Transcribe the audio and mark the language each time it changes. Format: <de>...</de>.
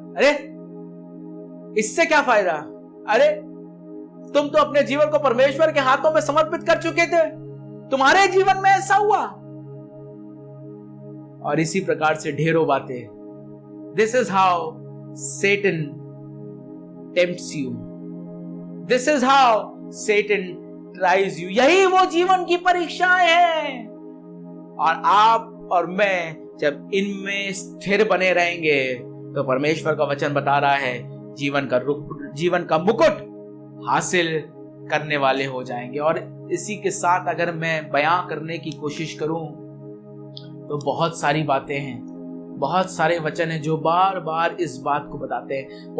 <hi>अरे इससे क्या फायदा? अरे तुम तो अपने जीवन को परमेश्वर के हाथों में समर्पित कर चुके थे, तुम्हारे जीवन में ऐसा हुआ. और इसी प्रकार से ढेरों बातें.</hi> <en>This is how Satan tempts you. This is how Satan tries you.</en> <hi>यही वो जीवन की परीक्षाएं हैं. और आप और मैं जब इनमें स्थिर बने रहेंगे तो परमेश्वर का वचन बता रहा है जीवन का मुकुट हासिल करने वाले हो जाएंगे. और इसी के साथ अगर मैं बयां करने की कोशिश करूं तो बहुत सारी बातें हैं, बहुत सारे वचन हैं जो बार बार इस बात को बताते हैं.</hi>